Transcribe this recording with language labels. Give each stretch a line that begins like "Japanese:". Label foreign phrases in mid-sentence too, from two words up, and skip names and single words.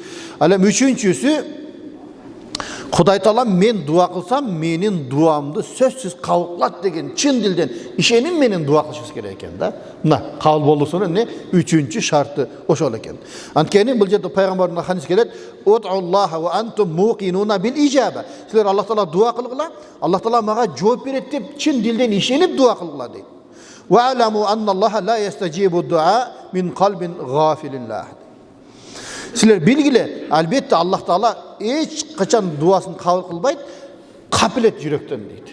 Kyrgyz: Ал эми үчүнчүсү, Кудай Таала мен дуа кылсам, менин дуамды сөзсүз кабыл кылат деген чын дилден ишеним менен дуа кылышыбыз керек экен да. Мына кабыл болуусунун эмне? Үчүнчү шарты ошол экен. Анткени бул жерде пайгамбардын хадис келет:
Arabic: "ادعوا الله وأنتم موقنون بالإجابة."
Kyrgyz: Силер Аллах Таала дуа кылгыла, Аллах Таала мага жооп берет деп чын дилден ишенип дуа кылгыла дейт.
Arabic: "واعلموا أن الله لا يستجيب دعاء من قلب غافل لاه."
Kyrgyz: Силер билгиле, албетте Аллах Таала эч качан дуасын кабыл кылбайт, капилет жүрөктөн дейт.